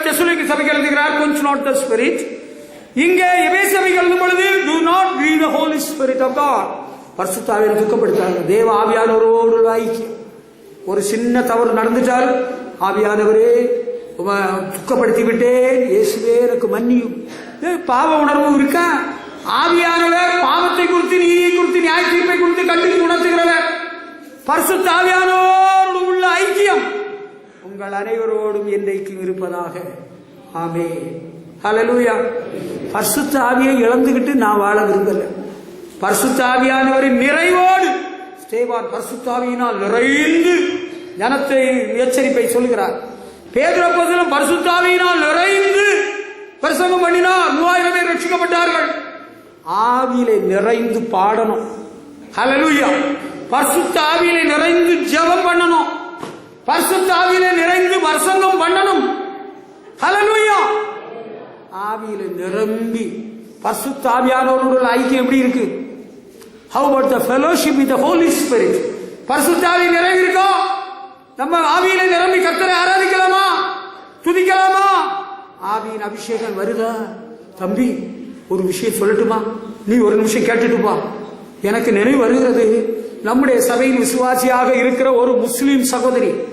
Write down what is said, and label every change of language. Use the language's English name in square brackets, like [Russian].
[Tamil] Thessalonica சபைக்கு எழுதுகிறார், [English] quench not the spirit. [Tamil] இங்கே எபேசு சபைக்கு எழுதும் பொழுது [English] do not grieve the holy spirit of God. [Tamil] பரிசுத்த ஆவியை துக்கப்படுத்தாங்க. தேவ ஆவியானவரோடு ஐக்கியம். ஒரு சின்ன தவறு நடந்துட்டால் ஆவியானவரே துக்கப்படுத்தி விட்டேன், இயேசுவே எனக்கு மன்னியும். பாவ உணர்வு இருக்கா? ஆவியானவர் பாவத்தை குறித்து, நீதியை குறித்து, நியாய தீர்ப்பை குறித்து கண்டித்து உணர்த்துகிறவர். பரிசுத்த ஆவியானவரோடு உள்ள ஐக்கியம் உங்கள் அனைவரோடும் என்றைக்கும் இருப்பதாக. ஆமென், ஹல்லேலூயா. பரிசுத்த ஆவியை இழந்துகிட்டு நான் வாழ விரும்பல. பரிசுத்த ஆவியானவரின் நிறைவோடு ஸ்தேவான் பரிசுத்த ஆவியினால் நிறைந்து ஜனத்தை எச்சரிப்பை சொல்கிறார். பேதுரு அப்போஸ்தலன் பரிசுத்த ஆவியினால் நிறைந்து பிரசங்கம் பண்ணினார், 3000 பேர் ரட்சிக்கப்பட்டார்கள். ஆவியிலே நிறைந்து பாடணும், ஹல்லேலூயா. பரிசுத்த ஆவியிலே நிறைந்து ஜெபம் பண்ணணும், பரிசுத்த ஆவியிலே நிறைந்து பிரசங்கம் பண்ணணும், ஹல்லேலூயா. ஆவியிலே நிரம்பி பரிசுத்த ஆவியானவரோடு ஐக்கியம் எப்படி இருக்கு? [English] How about the fellowship with the Holy Spirit? [Tamil] பரிசுத்த ஆவி நிறைவு இருக்கா? நம்ம ஆவியிலே நிரம்பி கர்த்தரை ஆராதிக்கலாமா, துதிக்கலாமா? ஆவியின் அபிஷேகம் வருதா? தம்பி ஒரு விஷயம் சொல்லட்டுமா? நீ ஒரு நிமிஷம் கேட்டுட்டுப்பா. எனக்கு நினைவு வருகிறது, நம்முடைய சபையின் விசுவாசியாக இருக்கிற ஒரு முஸ்லிம் சகோதரி,